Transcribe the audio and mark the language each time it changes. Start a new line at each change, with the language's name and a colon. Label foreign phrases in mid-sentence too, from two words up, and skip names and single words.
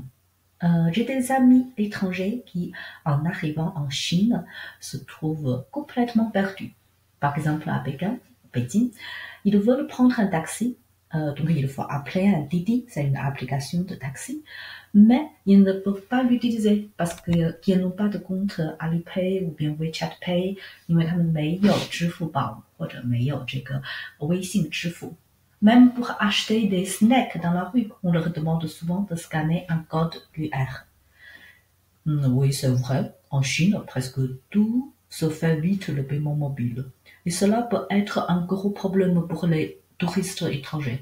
French: J'ai des amis étrangers qui, en arrivant en Chine, se trouvent complètement perdus. Par exemple, à Pékin, ils veulent prendre un taxi, donc il faut appeler un Didi, c'est une application de taxi, mais ils ne peuvent pas l'utiliser parce qu'ils n'ont pas de compte Alipay ou bien WeChat Pay,
Chinese: 因为他们没有支付宝或者没有这个微信支付。
French: Même pour acheter des snacks dans la rue, on leur demande souvent de scanner un code QR. Oui, c'est vrai. En Chine, presque tout se fait vite le paiement mobile. Et cela peut être un gros problème pour les touristes étrangers.